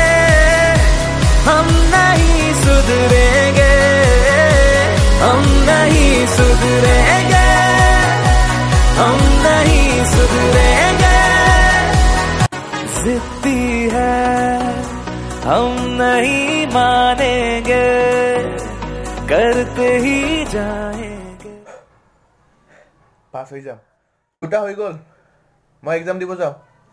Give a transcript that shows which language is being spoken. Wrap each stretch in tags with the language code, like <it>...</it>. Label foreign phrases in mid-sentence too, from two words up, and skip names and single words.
<hi>हम नहीं सुधरेंगे, हम नहीं सुधरेंगे, हम नहीं सुधरेंगे। जिद्दी है हम नहीं मानेंगे, करते ही जाएंगे।</hi> <as>পাছ হৈ যাম, দুটা হৈ গ'ল। মই এক্সাম দিব যাওঁ।</as>